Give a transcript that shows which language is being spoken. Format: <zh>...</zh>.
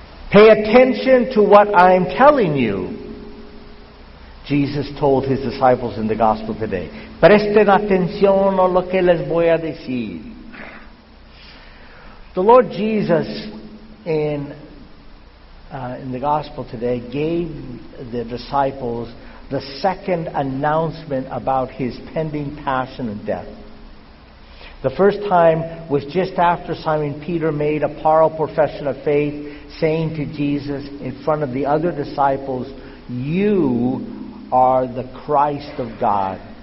<en>Pay attention to what I am telling you, Jesus told his disciples in the gospel today.</en> <es>Presten atención a lo que les voy a decir.</es> <en>The Lord Jesus in the gospel today gave the disciples the second announcement about his pending passion and death. The first time was just after Simon Peter made a powerful profession of faith, saying to Jesus in front of the other disciples, "You are the Christ of God."</en>